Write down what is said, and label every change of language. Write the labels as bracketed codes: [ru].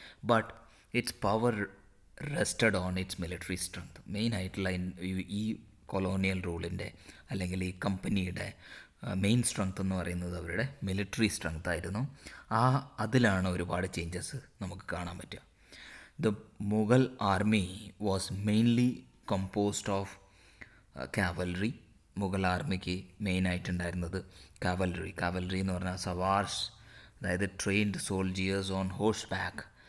[en] But its power rested on its military strength. [ml] മെയിനായിട്ടുള്ള ഈ colonial റൂളിൻ്റെ അല്ലെങ്കിൽ ഈ കമ്പനിയുടെ മെയിൻ സ്ട്രെങ്ത് എന്ന് പറയുന്നത് അവരുടെ മിലിറ്ററി സ്ട്രെങ്ത് ആയിരുന്നു. അതിലാണ് ഒരുപാട് ചേഞ്ചസ് നമുക്ക് കാണാൻ പറ്റുക. [en] The Mughal army was mainly composed of cavalry. [ml] Mughal ആർമിക്ക് മെയിനായിട്ടുണ്ടായിരുന്നത് cavalry എന്ന് പറഞ്ഞാൽ സവാർസ്, അതായത് trained soldiers on horse back.